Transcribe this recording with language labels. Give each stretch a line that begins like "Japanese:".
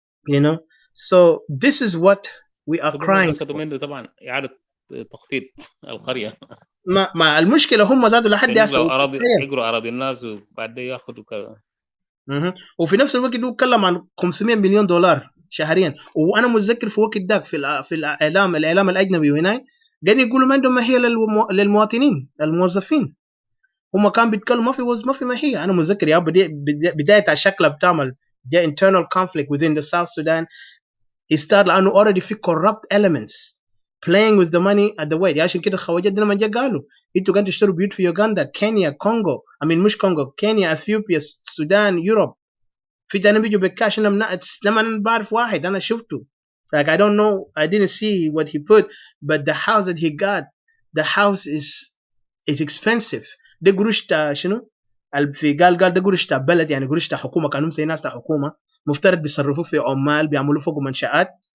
English: You know, so this is what we are crying for.
Arabic: طبعا اعاده تخطيط القريه. ما المشكله هم ذاتوا لحد هسه يقروا اراضي الناس وبعدين ياخذوا كذا. وفي نفس الوقت هو اتكلم عن $500 مليون شهريا. وانا متذكر في وقت ذاك في الاعلام الاجنبي وهناك قاعدين يقولوا ما عندهم ماهيه للمواطنين الموظفين. هم كان بيتكلموا ما في ماهيه. انا متذكر يا بدايه الشكل بتعمل
English: the internal conflict within the South Sudan start لانه already في corrupt elements playing with the money at the way.
Arabic: عشان كده الخواجات لما جا قالوا انتوا قاعدين تشتروا بيوت في يوغندا، كينيا، كونغو، مش كونغو، كينيا، اثيوبيا، السودان، يوروب. في تاني بيجوا بكاش. لما انا بعرف واحد انا شفته
English: like I don't know, I didn't see what he put, but the house that he got, the house is expensive.
Arabic: ده قروش تاع شنو؟ في قال ده قروش تاع بلد، يعني قروش تاع حكومه. كانوا زي ناس تاع حكومه مفترض بيصرفوا في عمال بيعملوا فوق منشآت.